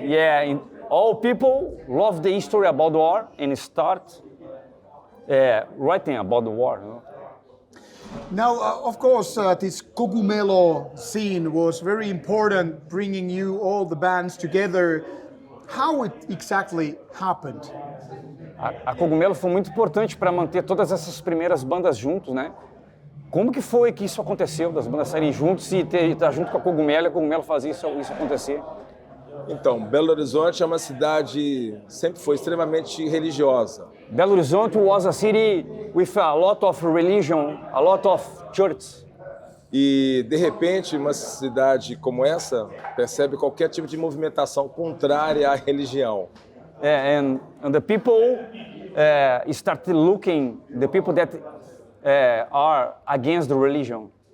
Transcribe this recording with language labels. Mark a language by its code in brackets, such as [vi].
[en] Yeah, all people love the history about war and start writing about the war. You know? Now, of course, this Cogumelo scene was very important, bringing you all the bands together. How it exactly happened? [pt] A Cogumelo foi muito importante para manter todas essas primeiras bandas juntos, né? Como que foi que isso aconteceu, das bandas saírem juntos e estar junto com a Cogumelo fazer isso acontecer? Então, Belo Horizonte é uma cidade, sempre foi extremamente religiosa. [en] Belo Horizonte was a city with a lot of religion, a lot of churches. [pt] E, de repente, uma cidade como essa percebe qualquer tipo de movimentação contrária à religião. [en] And the people started looking, the people that are against the religion.